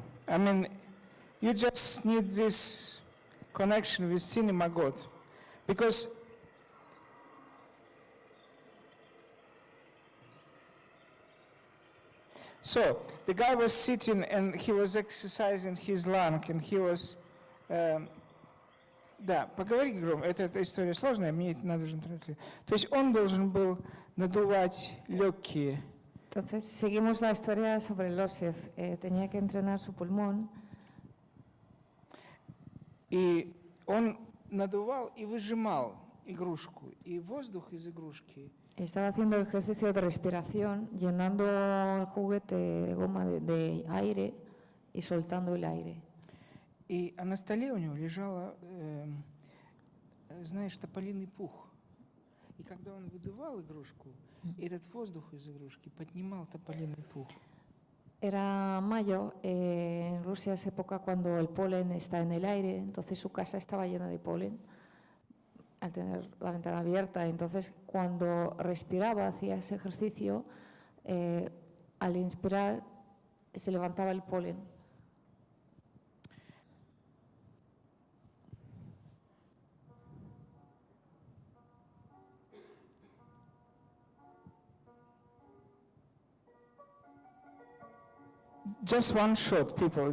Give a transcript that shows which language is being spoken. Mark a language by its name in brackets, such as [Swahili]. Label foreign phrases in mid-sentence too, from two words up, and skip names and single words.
[English] I mean, you just need this connection with cinema God. Because so the guy was sitting and he was exercising his lung, and he was [Russian] да, поговори громко, эта история сложная, мне это надо уже транслировать. То есть он должен был надувать легкие. [Spanish] Entonces, seguimos la historia sobre Losef. Tenía que entrenar su pulmón. [Russian] И он надувал и выжимал игрушку, и воздух из игрушки. [Spanish] Estaba haciendo el ejercicio de respiración, llenando el juguete de goma de aire y soltando el aire. [Russian] А на столе у него лежала, знаешь, тополиный пух. И когда он выдувал игрушку, этот воздух из игрушки поднимал тополиный пух. [Spanish] Era mayo, en Rusia es época cuando el polen está en el aire, entonces su casa estaba llena de polen al tener la ventana abierta. Entonces, cuando respiraba, hacía ese ejercicio, al inspirar se levantaba el polen. [English] Just one shot, people.